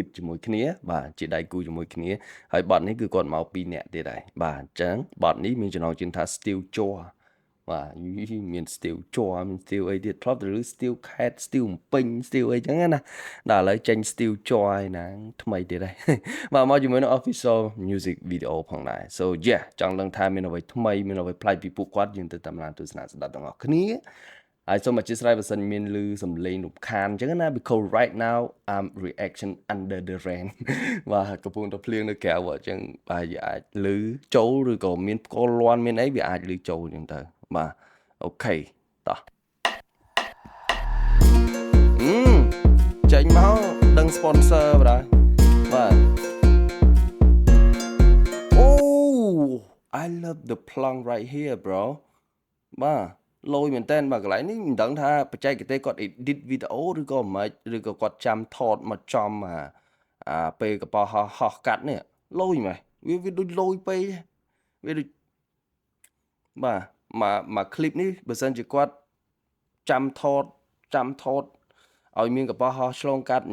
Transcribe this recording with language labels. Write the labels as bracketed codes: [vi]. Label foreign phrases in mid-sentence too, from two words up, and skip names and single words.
[km] ជាមួយគ្នាបាទជាដៃគូជាមួយគ្នាហើយបត់នេះគឺគាត់មក2នាក់ទៀតដែរបាទអញ្ចឹងបត់នេះមានចំណងជើងថា Steel Jaw បាទមាន Steel Jaw មាន Steel អីទៀតធ្លាប់ទៅឬ Steel Cat Steel ពេញ Steel អីចឹងណាដល់ឥឡូវចេញ Steel Jaw ឯណាថ្មីទៀតហើយបាទមក ជាមួយនឹង [en] official music video [km] ផងដែរ [en] so yeah [km] ចង់ដឹងថាមានអ្វីថ្មីមានអ្វីប្លែកពីពួកគាត់យើងទៅតាមឡានទស្សនាស្ដាប់ទាំងអស់គ្នាហើយសូមអធិស្ឋានបើសិនមានឮសំឡេងរំខានអញ្ចឹងណា [en] because right now I'm reaction under the rain [km] បាទកំពុងតែភ្លៀងនៅក្រៅអញ្ចឹងបាទវាអាចឮចូលឬក៏មានផ្គរលាន់មានអីវាអាចឮចូលអញ្ចឹងទៅបាទអូខេតោះ ចេញមកដឹង sponsor បាទបាទ [en] Oh I love the plong right here bro [km] បាទលយមែនតើបាទកន្លែងនេះមិនដឹងថាបច្ចេកទេសគាត់ [en] edit video [km] ឬក៏មិនឬក៏គាត់ចាំថតមកចំពេលកប៉ាល់ ហោះកាត់នេះលយមែនវាដូចលយពេកវាដូចបាទមកคลิปនេះបើសិនជាគាត់ចាំថតឲ្យមានកប៉ាល់ហោះឆ្លងកាត់អ